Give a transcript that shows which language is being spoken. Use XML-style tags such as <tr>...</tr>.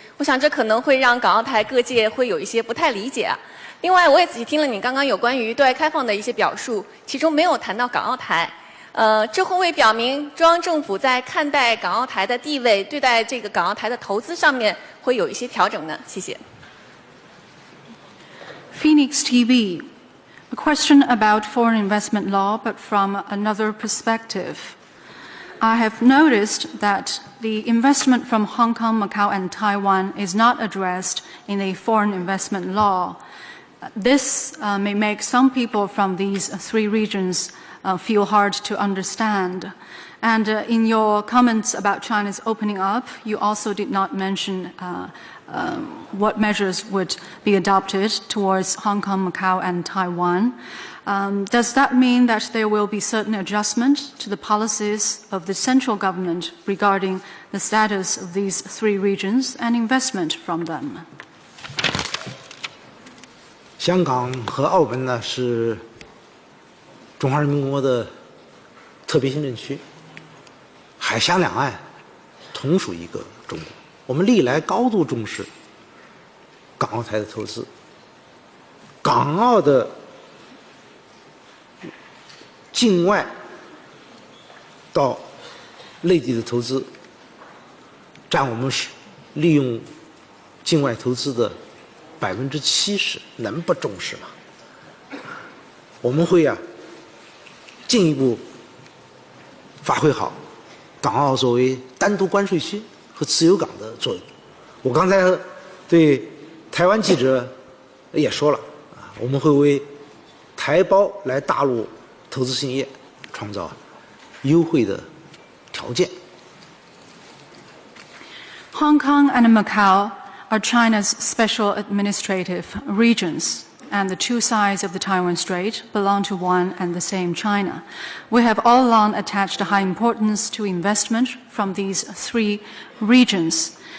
<zh>我想这可能会让港澳台各界会有一些不太理解啊。另外，我也仔细听了你刚刚有关于对外开放的一些表述，其中没有谈到港澳台。这会不会表明中央政府在看待港澳台的地位、对待这个港澳台的投资上面会有一些调整呢？谢谢。</zh> <en>Phoenix TV, a question about foreign investment law, but from another perspective. I have noticed that the investment from Hong Kong, Macau, and Taiwan is not addressed in the foreign investment law. This may make some people from these three regions feel hard to understand. And in your comments about China's opening up, you also did not mention what measures would be adopted towards Hong Kong, Macau, and Taiwan. Does that mean that there will be certain adjustment to the policies of the central government regarding the status of these three regions and investment from them?</en> <zh>香港和澳门呢是中华人民共和国的特别行政区，海峡两岸同属一个中国。我们历来高度重视港澳台的投资，港澳的境外到内地的投资，占我们利用境外投资的 70%，能不重视吗？我们会进一步发挥好港澳作为单独关税区和自由港的作用。我刚才对台湾记者也说了，我们会为台胞来大陆投资兴业创造优惠的条件。</zh> <en>Hong Kong and Macau are China's special administrative regions, and the two sides of the Taiwan Strait belong to one and the same China. We have all along attached high importance to investment from these three regions.</en>